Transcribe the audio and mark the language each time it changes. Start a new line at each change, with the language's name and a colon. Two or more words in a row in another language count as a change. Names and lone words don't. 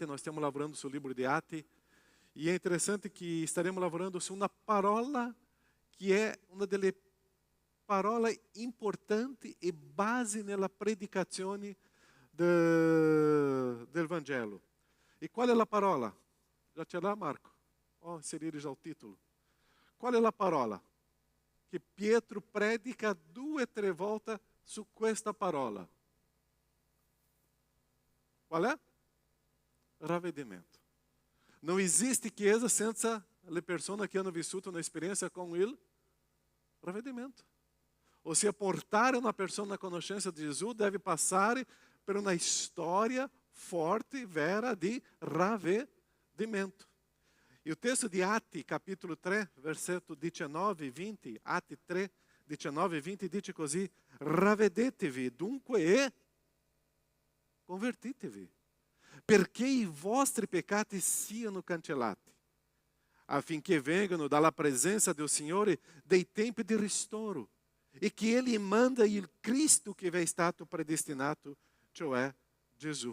Italian: Nós stiamo lavorando sul libro di Atti. E è interessante che staremo lavorando su una parola che è una delle parole importanti e base nella predicazione del Vangelo. E qual è la parola? Já ce l'ha, Marco? Oh, inserire già il titolo. Qual è la parola? Che Pietro predica 2 o 3 volte su questa parola. Qual é? Ravvedimento.
Portuguese: Não existe
Italian: chiesa senza le persone che hanno vissuto un'esperienza con il ravvedimento. Ossia, portare una persona a conoscenza di Gesù deve passare per una storia forte, vera di ravvedimento.
Portuguese: E o texto de Atti, capítulo
Italian: 3, versetto 19 e 20, Atti 3, 19 e 20, dice così: ravvedetevi dunque e convertitevi, perché i vostri peccati siano cancellati, affinché vengano dalla presenza del Signore dei tempi di ristoro, e che Ele manda il Cristo che vi è stato predestinato, cioè Gesù.